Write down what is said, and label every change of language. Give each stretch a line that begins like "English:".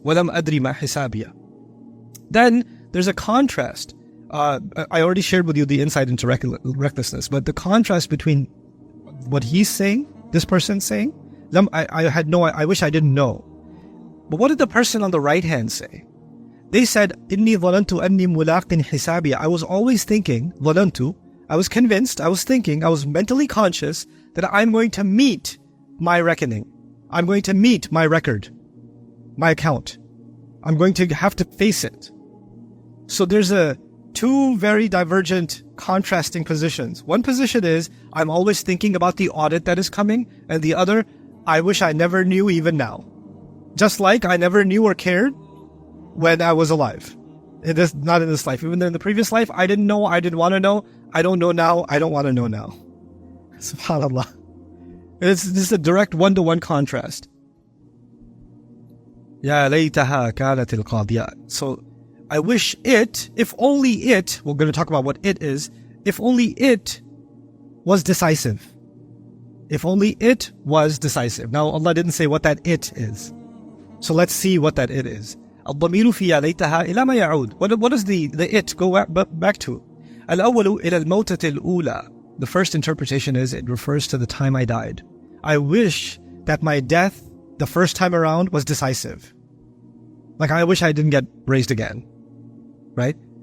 Arabic: وَلَمْ أَدْرِ مَا حِسَابِيَ.
English: Then, there's a contrast. I already shared with you the insight into recklessness, but the contrast between what he's saying, this person's saying, I wish I didn't know. But what did the person on the right hand say? They said,
Arabic: إِنِّي ظَلَنْتُ أَنِّي مُلَاقٍ حِسَابِيَ.
English: I was always thinking, ظَلَنْتُ, I was convinced, I was mentally conscious that I'm going to meet my reckoning. I'm going to meet my record, my account. I'm going to have to face it. So there's two very divergent, contrasting positions. One position is, I'm always thinking about the audit that is coming, and the other, I wish I never knew even now. Just like I never knew or cared when I was alive. Not in this life. Even in the previous life, I didn't know, I didn't want to know. I don't know now, I don't want to know now. SubhanAllah. This is a direct one-to-one contrast.
Arabic: Ya laytaha kanat al-qadiyah.
English: So, I wish it, if only it, we're going to talk about what it is, if only it was decisive. If only it was decisive. Now, Allah didn't say what that it is. So let's see what that it is.
Arabic: الضمير في يا ليتها إلى ما يعود.
English: What does the it go back to?
Arabic: الأول إلى الموتة الأولى.
English: The first interpretation is it refers to the time I died. I wish that my death the first time around was decisive. Like I wish I didn't get raised again. Right?